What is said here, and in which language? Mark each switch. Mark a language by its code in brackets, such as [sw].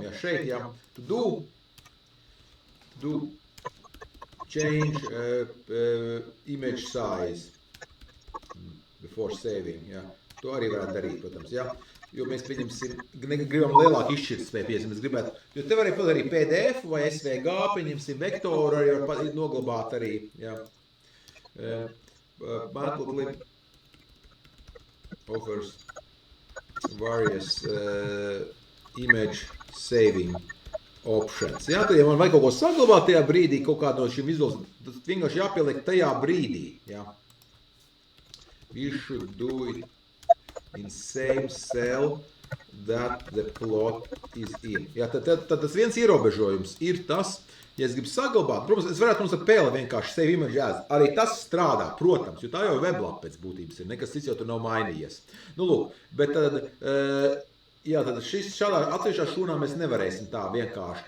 [lv] Ja šeit, ja, [en] to do change image size before saving. [lv] Ja. To arī varētu darīt, protams. Ja. jo mēs gribam lielāku izšķirtspēju pieņemsim, mēs gribētu, jo te var arī PDF vai SVG, pieņemsim vektoru, arī var noglabāt arī, jā. [en] Matplotlib offers various image saving options. [lv] Jā, tad, ja man vajag kaut ko saglabāt tajā brīdī, kaut kādu no šiem vizuāls, tas vienkārši jāpieliek tajā brīdī, jā. [en] We should do it in same cell that the plot is in. [lv] Jā, tad tas viens ierobežojums ir tas, ja es gribu saglabāt, protams, es varētu mums ar pēle vienkārši save image as. Arī tas strādā, protams, jo tā jau weblapa pēc būtības ir, nekas cits jau tur nav mainījies. Nu, lūk, bet tad, jā, tad šādā atsevišķā šūnā mēs nevarēsim tā vienkārši.